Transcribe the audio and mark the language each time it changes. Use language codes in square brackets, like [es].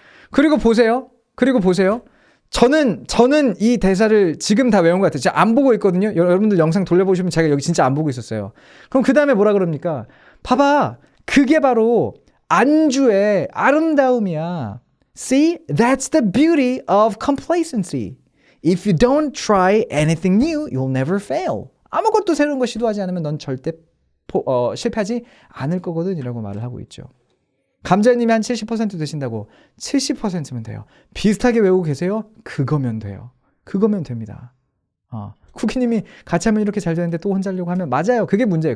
[ko] 그리고 보세요. 저는 이 대사를 지금 다 외운 것 같아요. 제가 안 보고 있거든요. 여러분들 영상 돌려보시면 제가 여기 진짜 안 보고 있었어요. 그럼 그 다음에 뭐라 그럽니까? 봐봐. 그게 바로 안주의 아름다움이야. [en] See, that's the beauty of complacency. If you don't try anything new, you'll never fail. [ko] 아무것도 새로운 거 시도하지 않으면 넌 절대 실패하지 않을 거거든 이라고 말을 하고 있죠. 감자님이 한 70% 되신다고 70%면 돼요. 비슷하게 외우고 계세요? 그거면 돼요. 그거면 됩니다. 쿠키님이 같이 하면 이렇게 잘 되는데 또 혼자 하려고 하면 맞아요. 그게 문제예요.